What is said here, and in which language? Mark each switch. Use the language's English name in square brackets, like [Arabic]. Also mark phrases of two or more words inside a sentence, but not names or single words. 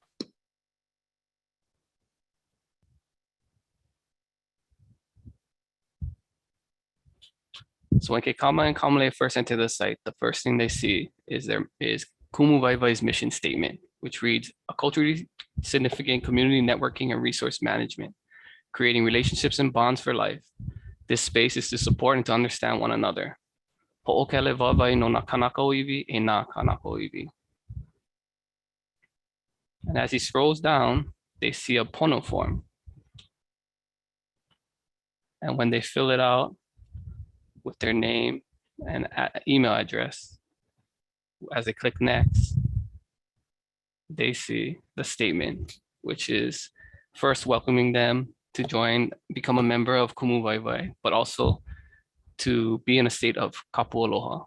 [English] So when Keikama and Kamale first enter the site, the first thing they see is Kumu Vai Vai's mission statement, which reads, a culturally significant community networking and resource management, creating relationships and bonds for life. This space is to support and to understand one another. [Hawaiian] Ho'okele wawai no na kanaka oiwi e na kanaka oiwi. [English] And as he scrolls down, they see a pono form. And when they fill it out with their name and email address, as they click next, they see the statement, which is first welcoming them to become a member of Kumu Vai Vai, but also to be in a state of [Hawaiian] kapu aloha.